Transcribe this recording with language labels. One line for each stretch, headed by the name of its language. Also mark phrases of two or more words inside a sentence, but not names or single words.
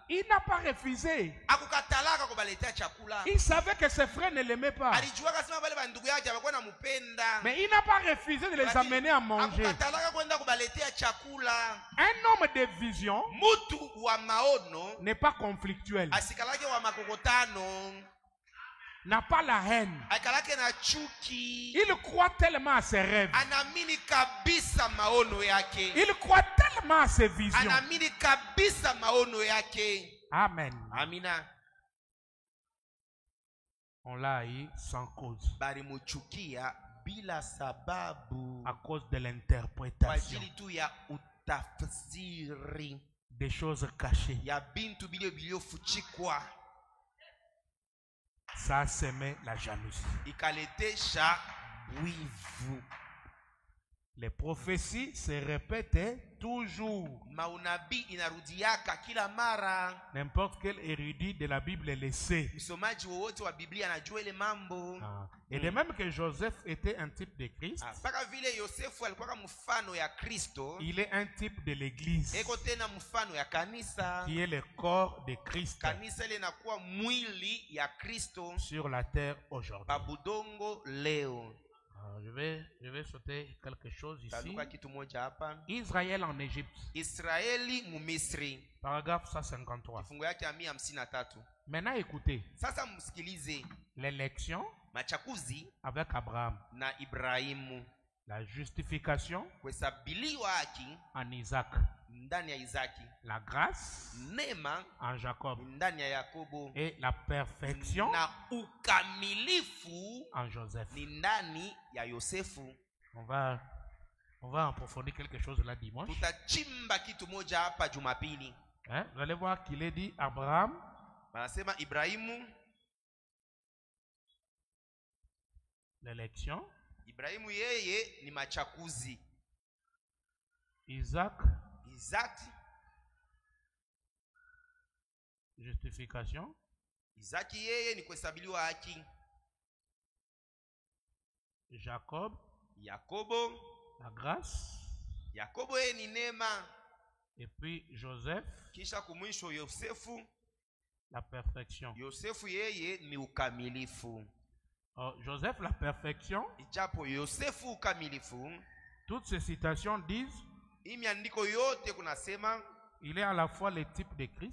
French: Il n'a pas refusé.
Swahili: akukatalaka kubaletea chakula.
French: Il savait que ses frères ne l'aimaient pas.
Swahili: Alijua kasema wale bandugu yake hawakuwa namupenda.
French: Mais il n'a pas refusé de les amener à manger.
Swahili: Akukatalaka kwenda kubaletea chakula.
French: Un homme de vision
Swahili: Mutu wa maono
French: n'est pas conflictuel.
Swahili: asikalake wa makokotano.
French: N'a pas la haine.
Swahili: Aikalake na chuki.
French: Il croit tellement à ses rêves.
Swahili: Anamini kabisa maono yake.
French: Il croit tellement à ses visions.
Swahili: Anamini kabisa maono yake.
French: Amen.
Swahili: Amina.
French: On l'a haï sans cause.
Swahili: Balimuchukia bila sababu.
French: À cause de
Swahili: Kwa
French: l'interprétation
Swahili: ajili tu ya utafsiri
French: des choses cachées.
Swahili: ya bintu biliofuchikwa.
French: Ça semait la jalousie.
Swahili: Ikaletesha wivu.
French: Les prophéties se répètent toujours.
Swahili: Maunabii inarudiaka kila mara.
French: N'importe quel érudit de la Bible le sait.
Swahili: Msomaji wowote wa Biblia anajua ile mambo.
French: Et de même que Joseph était un type de Christ,
Swahili: Mpaka vile Yosefu alikuwa mfano ya Kristo,
French: il est un type de l'Église
Swahili: eko tena mfano ya kanisa.
French: qui est le corps de Christ
Swahili: Kanisa ile inakuwa mwili ya Kristo
French: sur la terre aujourd'hui.
Swahili: babudongo leo.
French: Je vais sauter quelque chose ici.
Swahili: Taluka kitu moja hapa.
French: Israël en Égypte.
Swahili: Israeli mu Misri.
French: Paragraphe 153.
Swahili: Kifungo yake ya 153.
French: Maintenant écoutez.
Swahili: Sasa msikilize.
French: L'élection
Swahili: Machakuzi
French: avec Abraham.
Swahili: na Ibrahimu.
French: La justification
Swahili: Kuhesabiliwa haki
French: en Isaac.
Swahili: ndani ya Isaki.
French: La grâce
Swahili: Neema
French: en Jacob.
Swahili: ndani ya Yakobo.
French: Et la perfection
Swahili: Na ukamilifu
French: en Joseph.
Swahili: ni ndani ya Yosefu.
French: On va approfondir quelque chose là dimanche.
Swahili: Tutachimba kitu moja hapa Jumapili.
French: Vous allez voir qu'il est dit Abraham,
Swahili: Wanasema Ibrahimu.
French: l'élection.
Swahili: Ibrahimu yeye ni machakuzi.
French: Isaac,
Swahili: Isaki.
French: justification.
Swahili: Isaki yeye ni kuhesabiliwa haki.
French: Jacob,
Swahili: Yakobo.
French: la grâce.
Swahili: Yakobo yeye ni neema.
French: Et puis Joseph,
Swahili: Kisha kumwisho Yosefu.
French: la perfection.
Swahili: Yosefu yeye ni ukamilifu.
French: Joseph, la perfection.
Swahili: Ijapo Yosefu ukamilifu.
French: Toutes ces citations disent
Swahili: Hii miandiko yote kunasema
French: il est à la fois le type de Christ